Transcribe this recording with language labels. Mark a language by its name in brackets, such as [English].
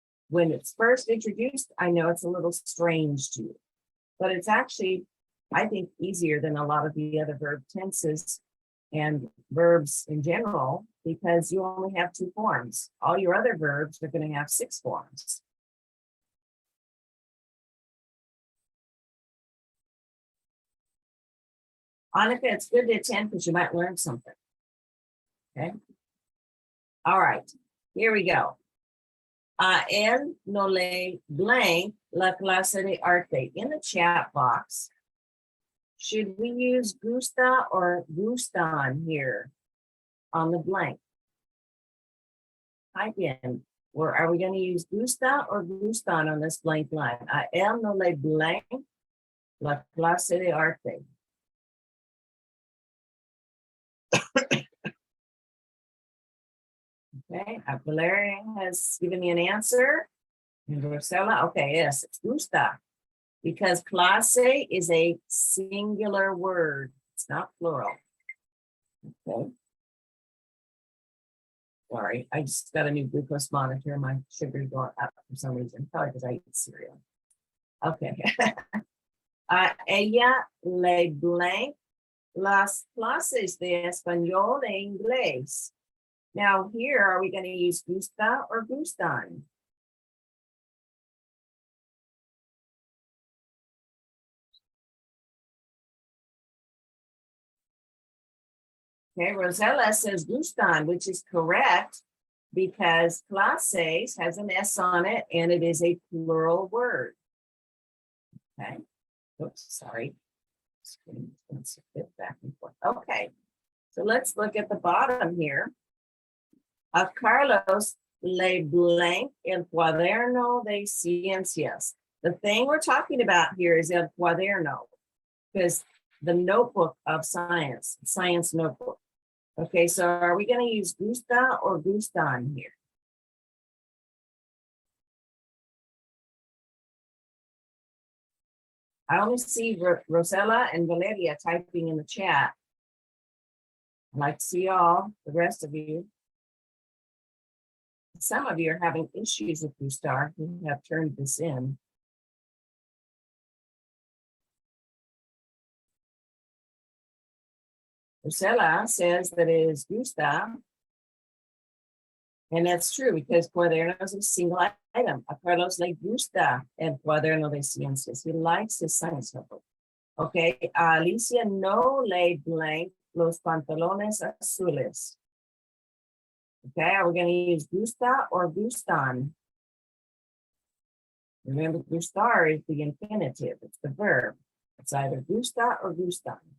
[English] When it's first introduced, I know it's a little strange to you, but it's actually, I think, easier than a lot of the other verb tenses and verbs in general, because you only have 2 forms. All your other verbs are going to have 6 forms. Annika, it's good to attend because you might learn something. Okay. All right, here we go. [Spanish] A él no le blank la clase de arte. [English] In the chat box, should we use gusta or gustan here on the blank? Type in, or are we going to use gusta or gustan on this blank line? [Spanish] A él no le blank la clase de arte. [English] Okay, Valeria has given me an answer. And Rosella, okay, yes, it's gusta. Because clase is a singular word. It's not plural. Okay. Sorry, I just got a new glucose monitor. My sugar's going up for some reason, probably because I eat cereal. Okay. [Spanish] Ella le blank las clases de español e inglés. [English] Now here, are we going to use gusta or gustan? Okay, Rosella says gustan, which is correct because clases has an S on it and it is a plural word. Okay, oops, sorry. Screen's a bit back and forth. Okay, so let's look at the bottom here. [Spanish] A Carlos le blank el cuaderno de ciencias. [English] The thing we're talking about here is el cuaderno, because the notebook of science, science notebook. Okay, so are we going to use gusta or gustan here? I only see Rosella and Valeria typing in the chat. I'd like to see y'all, the rest of you. Some of you are having issues with Gustar who have turned this in. Ursula says that it is gusta. And that's true because cuaderno is a single item. [Spanish] A Carlos le gusta el cuaderno de ciencias. [English] He likes his science notebook. Okay, [Spanish] a Alicia no le blank los pantalones azules. [English] Okay, are we going to use gusta or gustan? Remember, gustar is the infinitive, it's the verb. It's either gusta or gustan.